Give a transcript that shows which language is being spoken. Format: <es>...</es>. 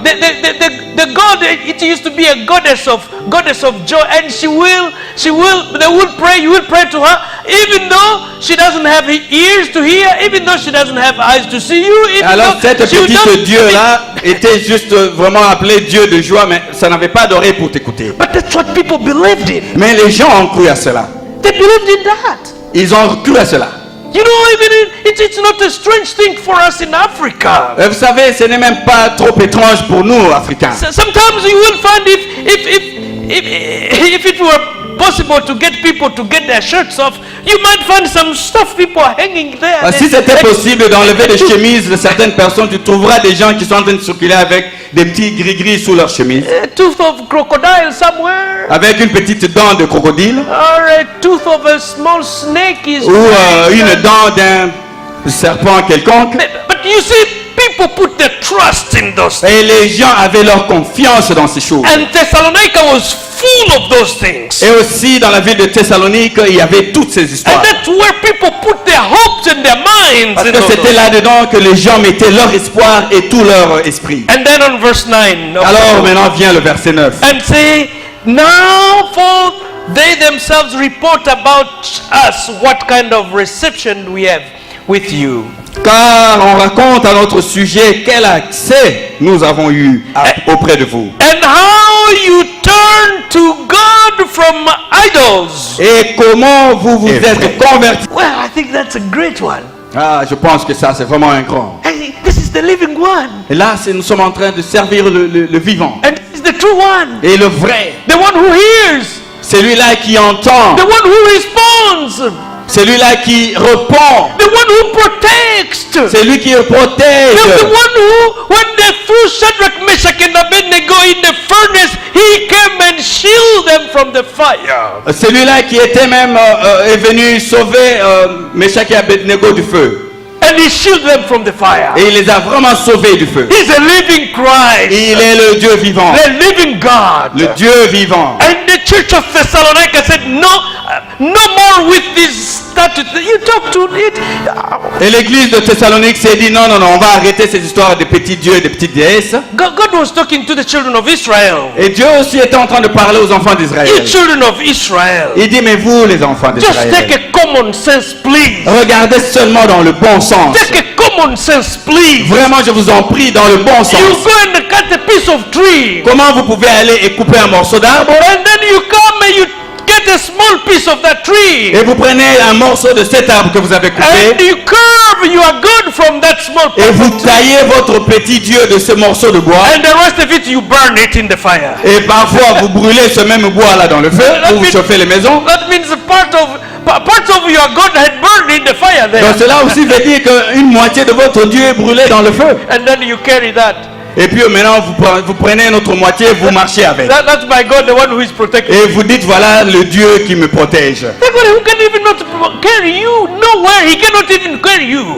<en>the god, it used to be a goddess of joy, and they will pray, you will pray to her, even though she doesn't have ears to hear, even though she doesn't have eyes to see you. Even</en> <fr>Alors cette</fr> <en>she will</en> <fr>petite</fr> <en>not-</en> <fr>dieu là était juste vraiment appelé dieu de joie, mais ça n'avait pas d'oreille pour t'écouter.</fr> <en>But that's what people believed in.</en> <fr>Mais les gens ont cru à cela.</fr> <en>They believed in that.</en> <fr>Ils ont cru à cela.</fr> <en>You know, even it's not a strange thing for us in Africa.</en> <fr>Vous savez, ce n'est même pas trop étrange pour nous, Africains.</fr> <en>Sometimes you will find if it were possible to get people to get their shirts off, you might find some stuff people are hanging there.</en> <fr>Si c'était possible d'enlever les chemises de certaines personnes, tu trouveras des gens qui sont en train de circuler avec des petits gris-gris sous leurs chemises,</fr> <en>A tooth of crocodile somewhere,</en> <fr>avec une petite dent de crocodile,</fr> <en>or a tooth of a small snake is.</en> <fr>ou une dent d'un serpent quelconque.</fr> <en>But you see, people put their trust in those things.</en> <fr>Et les gens avaient leur confiance dans ces choses.</fr> <en>And Thessalonica was full of those things.</en> <fr>Et aussi dans la ville de Thessalonique, il y avait toutes ces</fr> <en>And</en> <fr>histoires.</fr> <en>that's where people put their hopes and their minds.</en> <fr>Parce</fr> <en>in</en> <fr>que</fr> <en>those</en> <fr>c'était</fr> <en>things.</en> <fr>là-dedans que les gens mettaient leur espoir et tout leur esprit.</fr> <en>And then on verse 9.</en> <fr>Alors maintenant vient le verset 9.</fr> <en>And say, now for they themselves report about us what kind of reception we have with you.</en> <fr>Car on raconte à notre sujet quel accès nous avons eu auprès de vous.</fr> <en>And how you turn to God from idols.</en> <fr>Et comment vous vous êtes convertis.</fr> <en>Well, I think that's a great one.</en> <fr>Ah, je pense que ça c'est vraiment un grand.</fr> <en>Hey, this is the living one.</en> <fr>Et là, nous sommes en train de servir le vivant.</fr> <en>And this is the true one.</en> <fr>Et le vrai,</fr> <en>The one who hears.</en> <fr>celui-là qui entend,</fr> <en>The one who responds.</en> <fr>celui-là qui répond,</fr> <en>The one who protects.</en> <fr>celui qui protège,</fr> <en>The one who, when they threw Shadrach, Meshach, and Abednego in the furnace, he came and shielded them from the fire.</en> <fr>celui-là qui était même est venu sauver Meshach et Abednego du feu.</fr> <en>And he shielded them from the fire.</en> <fr>Et il les a vraiment sauvés du feu.</fr> <en>He's a living Christ.</en> <fr>Il est le Dieu vivant,</fr> <en>The living God.</en> <fr>le Dieu vivant.</fr> <en>And the church of Thessalonica said, no more with these statutes. You talk to it.</en> <fr>Et l'église de Thessalonique s'est dit non, on va arrêter ces histoires de petits dieux et de petites déesses.</fr> <en>God was talking to the children of Israel.</en> <fr>Et Dieu aussi était en train de parler aux enfants d'Israël.</fr> <en>You children of Israel.</en> <fr>Il dit, mais vous les enfants</fr> <en>Just</en> <fr>d'Israël,</fr> <en>take a common sense, please.</en> <fr>regardez seulement dans le bon sens.</fr> <en>Take a common sense, please.</en> <fr>Vraiment, je vous en prie, dans le bon</fr> <en>You</en> <fr>sens.</fr> <en>go and cut a piece of tree.</en> <fr>Comment vous pouvez aller et couper un morceau d'arbre</fr> <en>And then you come and you get a small piece of that tree.</en> <fr>et vous prenez un morceau de cet arbre que vous avez</fr> <en>And</en> <fr>coupé</fr> <en>you carve your God from that small</en> <fr>et</fr> <en>piece</en> <fr>vous taillez votre petit dieu de ce morceau de bois.</fr> <en>And the rest of it you burn it in the fire.</en> <fr>Et parfois, vous brûlez ce même bois là dans le feu pour vous chauffer les maisons.</fr> <en>That means a parts of your God had burned in the fire there.</en> <fr>Donc cela aussi veut dire qu'une moitié de votre Dieu est brûlé dans le feu.</fr> <en>And then you carry that.</en> <fr>Et puis maintenant, vous prenez notre moitié, vous marchez avec.</fr> <en>That's my God, the one who is protecting.</en> <fr>Et vous dites, voilà le Dieu qui me protège.</fr> <en>The God who can even not carry you nowhere. He cannot even carry you.</en>